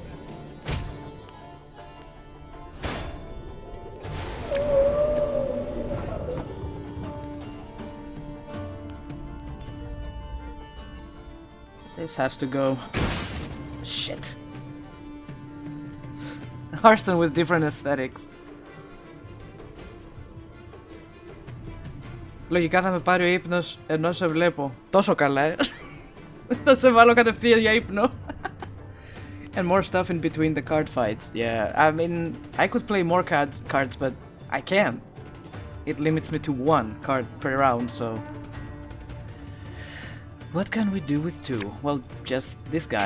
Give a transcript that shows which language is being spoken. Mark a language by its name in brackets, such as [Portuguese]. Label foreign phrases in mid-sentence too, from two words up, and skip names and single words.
[English] This has to go. Shit. Hearthstone with different aesthetics. [Greek] Λογικά θα με πάρει ο ύπνος ενώ σε βλέπω. Τόσο καλά, Θα σε βάλω κατευθείαν για ύπνο. [English] And more stuff in between the card fights. Yeah, I mean, I could play more cards, but I can't. It limits me to 1 card per round, so... What can we do with 2? Well, just this guy.